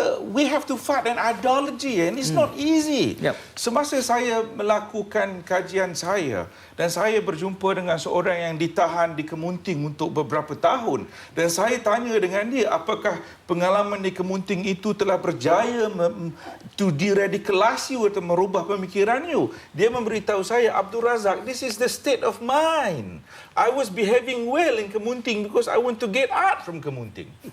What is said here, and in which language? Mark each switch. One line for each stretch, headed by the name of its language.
English: We have to fight an ideology and it's not easy.
Malay: Semasa saya melakukan kajian saya dan saya berjumpa dengan seorang yang ditahan di Kemunting untuk beberapa tahun dan saya tanya dengan dia apakah pengalaman di Kemunting itu telah berjaya
English: to deradicalise you
Malay: atau merubah pemikiran you. Dia memberitahu saya,
English: Abdul Razak, this is the state of mind. I was behaving well in Kemunting because I want to get out from Kemunting.